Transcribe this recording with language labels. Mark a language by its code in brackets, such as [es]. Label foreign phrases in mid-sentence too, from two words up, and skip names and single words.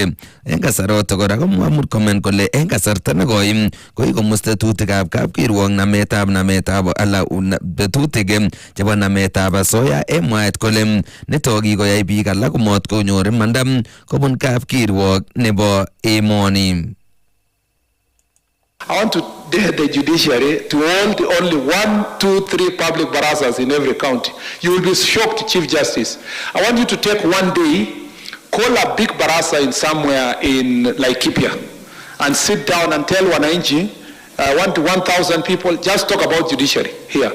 [kln] En kasaroto kora komwa Murkomen kole en kasarta nekoi koikomus tetutikab kapkirwok nametab ala tetutik chebo nametab asoya en mwaet kole nitok kikoyai biik alak komot konyor imanda kobun kapkirwok nebo emoni. [en] I want to dare the judiciary to hold only 1, 2, 3 public barazas in every county. You will be shocked, Chief Justice. I want you to take one day, call a big baraza in somewhere in Laikipia, and sit down and tell Wananchi, 1,000 people, just talk about judiciary here.